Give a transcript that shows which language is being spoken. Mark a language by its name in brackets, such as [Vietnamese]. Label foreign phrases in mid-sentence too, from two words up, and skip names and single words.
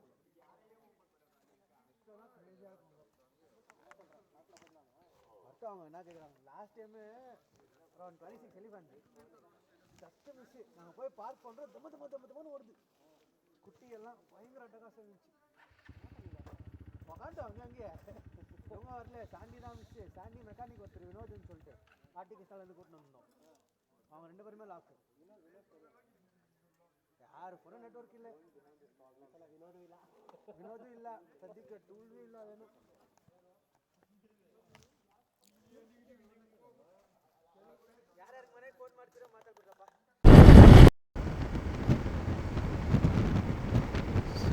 [Tamil] அர்த்தம் அவங்க என்ன கேட்குறாங்க, [English] last time around 26 elephant just miss. [Tamil] நாங்கள் போய் பார்க் பண்ணுறோம், தம்மன்னு ஓடுது. குட்டி எல்லாம் பயங்கர அட்டகாசம் இருந்துச்சு. உக்காண்டோம் அங்கங்கே. இவங்க வரல, சாண்டி தான் மிஸ்ஸு. சாண்டி மெக்கானிக் ஒருத்தர் வினோதுன்னு சொல்லிட்டு ஆர்டிகே ஸ்டாலேருந்து கூட்டின்னு வந்தோம். அவங்க 2 பேருமே லாக்கு. [Kannada] ಯಾರು [English] phone network [Kannada] ಇಲ್ಲ, ವಿನೋದು ಇಲ್ಲ ಸದ್ಯಕ್ಕೆ, ಟೂಲ್ವೂ ಇಲ್ಲ, ಅದೇನು. ಯಾರ್ಯಾರು ಮನೆಗೆ ಫೋನ್ ಮಾಡ್ತೀರೋ ಮಾತಾಡ್ಬಿಡ್ರಪ್ಪ.